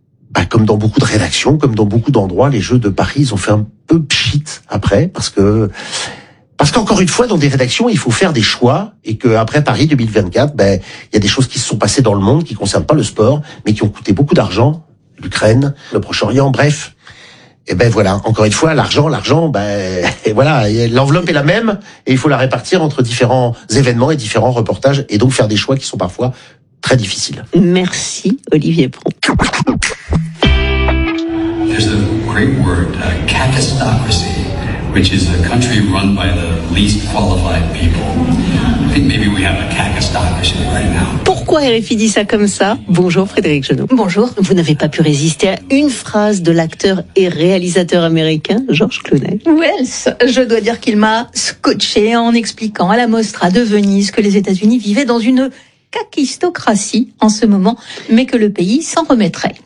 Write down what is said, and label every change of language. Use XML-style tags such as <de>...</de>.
<fr>Bah, comme dans beaucoup de rédactions, comme dans beaucoup d'endroits, les Jeux de Paris, ils ont fait un peu pchit après, parce qu'encore une fois, dans des rédactions, il faut faire des choix, et qu'après Paris 2024, il y a des choses qui se sont passées dans le monde, qui concernent pas le sport, mais qui ont coûté beaucoup d'argent. L'Ukraine, le Proche-Orient, bref. Et ben voilà, encore une fois, l'argent, et voilà, l'enveloppe est la même et il faut la répartir entre différents événements et différents reportages et donc faire des choix qui sont parfois très difficiles. Merci Olivier Pro.</fr> <en>There's a great word, catastocracy, which is a country run by the least qualified people. I think maybe we have a catastocracy right now.</en> <fr>Pourquoi RFI dit ça comme ça? Bonjour Frédéric Jeannot. Bonjour. Vous n'avez pas pu résister à une phrase de l'acteur et réalisateur américain George Clooney. Wells, je dois dire qu'il m'a scotché en expliquant à la Mostra de Venise que les États-Unis vivaient dans une cacistocratie en ce moment, mais que le pays s'en remettrait.</fr>